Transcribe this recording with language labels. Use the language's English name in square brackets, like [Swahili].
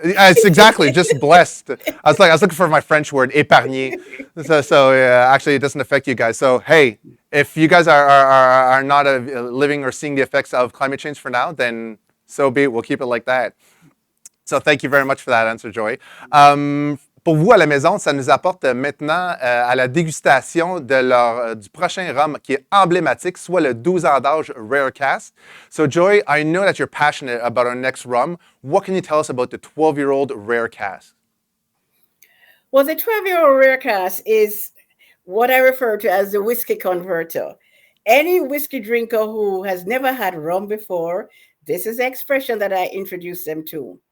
[English] It's exactly just blessed. I was looking for my French word, épargné. So actually, it doesn't affect you guys. So hey, if you guys are not living or seeing the effects of climate change for now, then so be it. We'll keep it like that. So thank you very much for that answer, Joy. [French] Pour vous à la maison, ça nous apporte maintenant à la dégustation du prochain rhum qui est emblématique, soit le 12 ans d'âge Rare Cask. [English] So Joy, I know that you're passionate about our next rum. What can you tell us about the 12-year-old Rare Cask? Well, the 12-year-old Rare Cask is what I refer to as the whiskey converter. Any whiskey drinker who has never had rum before, this is the expression that I introduce them to.